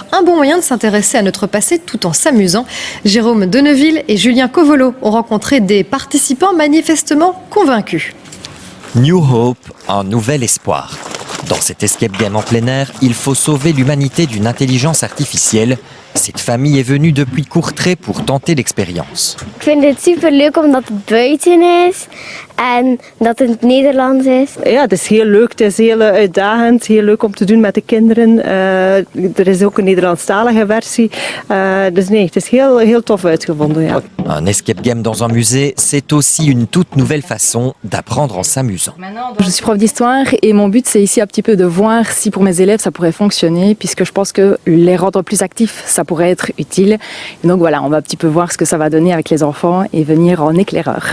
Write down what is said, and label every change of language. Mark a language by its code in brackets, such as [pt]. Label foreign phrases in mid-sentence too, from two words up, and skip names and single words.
[fr] Un bon moyen de s'intéresser à notre passé tout en s'amusant. Jérôme Deneville et Julien Covolo ont rencontré des participants manifestement convaincus. New Hope, un nouvel espoir. Dans cet [en] escape game [fr] en plein air, il faut sauver l'humanité d'une intelligence artificielle. Cette famille est venue depuis Courtrai pour tenter l'expérience. [nl] Ik vind het superleuk omdat het buiten is en dat het Nederlands is. Ja, het is heel leuk, het is heel uitdagend, heel leuk om te doen met de kinderen. Er is ook een Nederlandstalige versie. Dus nee, het is heel tof uitgevonden. Ja. [fr] Un [en] escape game [fr] dans un musée, c'est aussi une toute nouvelle façon d'apprendre en s'amusant. Je suis prof d'histoire et mon but c'est ici un petit peu de voir si pour mes élèves ça pourrait fonctionner puisque je pense que les rendre plus actifs ça pourrait être utile. Et donc voilà, on va un petit peu voir ce que ça va donner avec les enfants et venir en éclaireur.